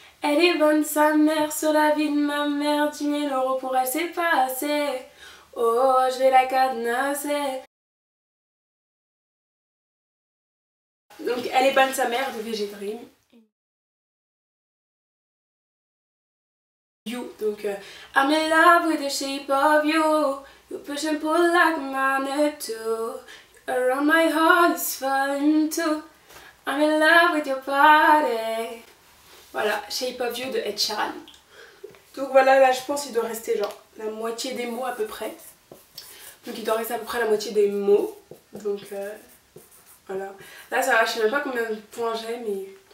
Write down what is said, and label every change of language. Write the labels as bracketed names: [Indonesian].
[French] Elle est bonne sa mère, sur la vie de ma mère, 10 000 € pour elle, c'est pas assez. Oh, je vais la cadenasser. Donc, elle est bonne sa mère de VG Dream. [English] You, donc I'm in love with the shape of you. You push and pull like a magnet too. Around my heart is falling too. I'm in love with your body. [French] Voilà, Shape of You de Ed Sheeran. Donc voilà, là je pense qu'il doit rester genre la moitié des mots à peu près. Donc il doit rester à peu près la moitié des mots. Donc voilà. Là ça va, je sais même pas combien de points j'ai mais...